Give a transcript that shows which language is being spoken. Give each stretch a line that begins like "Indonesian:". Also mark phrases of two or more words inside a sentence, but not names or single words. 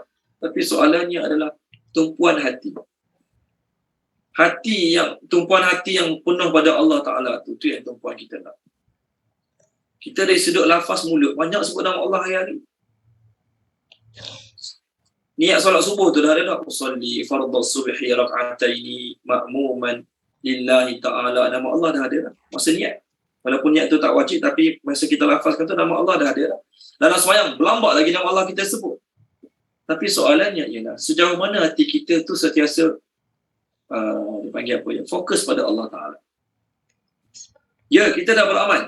Malay: Tapi soalannya adalah tumpuan hati. Tumpuan hati yang penuh pada Allah Ta'ala tu yang tumpuan kita nak. Kita dari sudut lafaz mulut, banyak sebut nama Allah hari-hari. Niat solat subuh tu dah ada dah.
Arabic: أصلي فرض الصبح ركعتين مأموما لله تعالى.
Malay: Nama Allah dah ada dah. Masa niat. Walaupun niat tu tak wajib, tapi masa kita lafazkan tu nama Allah dah ada dah. Dalam semayang, berlambak lagi nama Allah kita sebut. Tapi soalannya ialah, sejauh mana hati kita tu sentiasa dipanggil apa ya? Fokus pada Allah Ta'ala. Ya, kita dah beramal.